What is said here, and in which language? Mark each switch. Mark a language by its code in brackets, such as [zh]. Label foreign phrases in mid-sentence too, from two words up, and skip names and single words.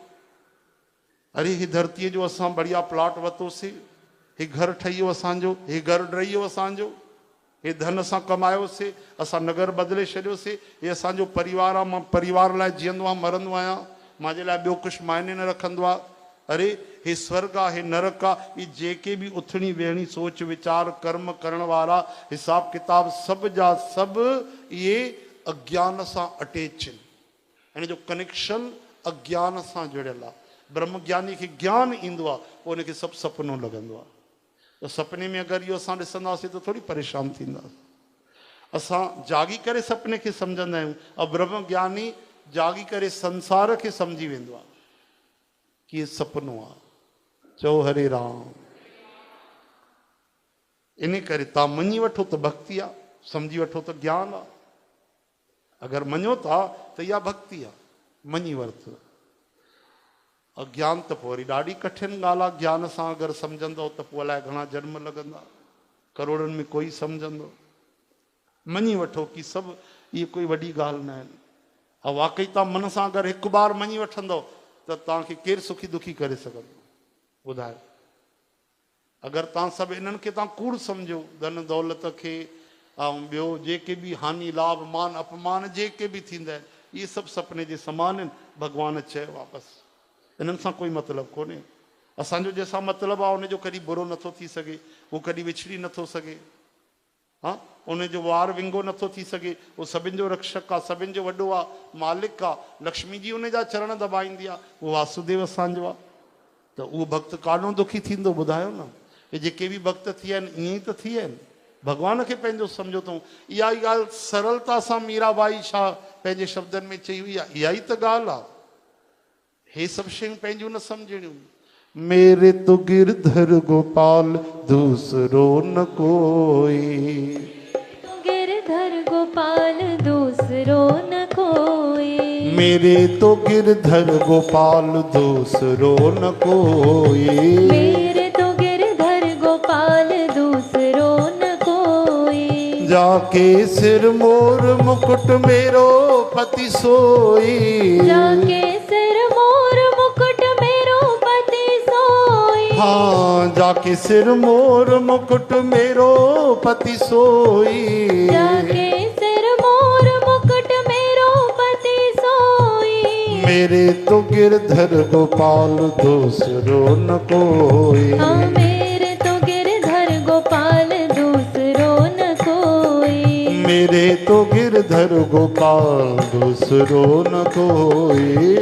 [sd] अरे हे धरतीअ जो असां बढ़िया प्लॉट वरितोसीं, हे घर ठही वियो असांजो, हे घर ॾही वियो असांजो, हे धन असां कमायोसीं, असां नगर बदिले छॾियोसीं, हे असांजो परिवार आहे, मां परिवार लाइ जीअंदो आहियां मरंदो आहियां, मुंहिंजे लाइ ॿियो कुझु मायने न रखंदो आहे। अरे हे स्वर्ग आहे, हे नरक आहे, ये जेके भी उथणी वेहणी सोच विचार कर्म करण वारा हिसाब किताब सभ जा सभ ये अज्ञान सां अटैच आहिनि। हिन जो कनेक्शन अज्ञान सां जुड़ियल आहे। ब्रह्म ज्ञानी खे ज्ञान ईंदो आहे, पोइ हुनखे सभु सपनो लॻंदो आहे। त सपने में अगरि इहो असां ॾिसंदासीं त थोरी परेशान थींदासीं। असां जागी करे सपने खे सम्झंदा आहियूं, ऐं ब्रह्म ज्ञानी जागी करे संसार खे सम्झी वेंदो आहे कि सपनो आहे। चओ हरे राम। इन करे तव्हां मञी वठो त भक्ति आहे, सम्झी वठो त ज्ञान आहे। अगरि मञो था त इहा भक्ति आहे, मञी वरितो। अज्ञान त पोइ वरी ॾाढी कठिन ॻाल्हि आहे। ज्ञान सां अगरि सम्झंदो त पोइ अलाए घणा जन्म लॻंदा, करोड़नि में कोई सम्झंदो। मञी वठो कि सभु इहे कोई वॾी ॻाल्हि न आहिनि। ऐं वाक़ई तव्हां मन सां अगरि हिकु बार मञी वठंदो त तव्हांखे केरु सुखी दुखी करे सघंदो ॿुधायो। अगरि तव्हां सभु इन्हनि खे तव्हां कूड़ सम्झो, धन दौलत खे ऐं ॿियो जेके बि हानि लाभ मान अपमान जेके बि थींदा आहिनि, इहे सभु सपने जे समान आहिनि। भॻवानु चयो आहे बसि इन्हनि सां कोई मतिलबु कोन्हे। असांजो जंहिंसां मतिलबु आहे उनजो कॾहिं बुरो नथो थी सघे, उहो कॾहिं विछड़ी नथो सघे। हा, उनजो वार विंगो नथो थी सघे। उहो सभिनि जो रक्षक आहे, सभिनि जो वॾो आहे, मालिक आहे। लक्ष्मी जी उन जा चरण दॿाईंदी आहे, उहो वासुदेव असांजो आहे। त उहो भक्त काॾो दुखी थींदो ॿुधायो न। हे जेके बि भक्त थी विया आहिनि ईअं ई त थी विया आहिनि। भॻवान खे पंहिंजो सम्झो अथऊं। इहा ई ॻाल्हि सरलता सां मीराबाई छा पंहिंजे शब्दनि में चई हुई आहे। इहा ई त ॻाल्हि आहे। हे सभु शयूं पंहिंजूं न सम्झणियूं। [hi] मेरे तो गिरधर गोपाल दूसरो न कोई, गिरधर गोपाल दूसरो न कोई, मेरे तो गिरधर गोपाल दूसरो न कोई, मेरे तो गिरधर गोपाल दूसरो न कोई। जाके सिर मोर मुकुट मेरो पति सोई, जाके सिर मोर मुकुट मेरो पति सोई। हाँ जाके सिर मोर मुकुट मेरो पति सोई, जाके सिर मोर मुकुट मेरो पति सोई। मेरे तो गिरधर गोपाल दूसरो न कोई, हाँ मेरे तो गिरधर गोपाल दूसरो न कोई, मेरे तो गिरधर गोपाल दूसरो न कोई।